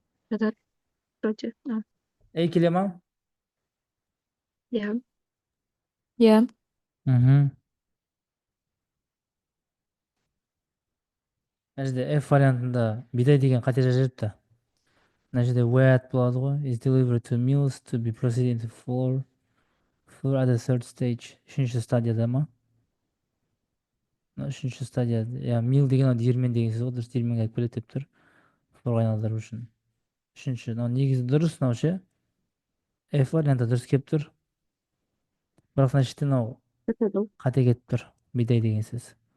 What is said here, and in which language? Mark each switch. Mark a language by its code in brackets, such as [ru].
[kk] Жатады. Вроде. Ей келе ма? Иә. Иә. Мхм. мына жерде F вариантында бидай деген қате жазылыпты. Мына жерде wet болады ғой. [en] Is delivered to mills to be proceeded into flour at the third stage. [kk] Үшінші стадияда ма? Үшінші стадия. Мил деген ол диірмен деген сөз ғой. Дұрыс, диірменге алып келеді деп тұр. Флорға айналдыру үшін. Үшінші. Негізі дұрыс мынау ше. F варианты дұрыс келіп тұр. Бірақ мына жерде мынау Кетеді. қате кетіп тұр. Бидай деген сөз.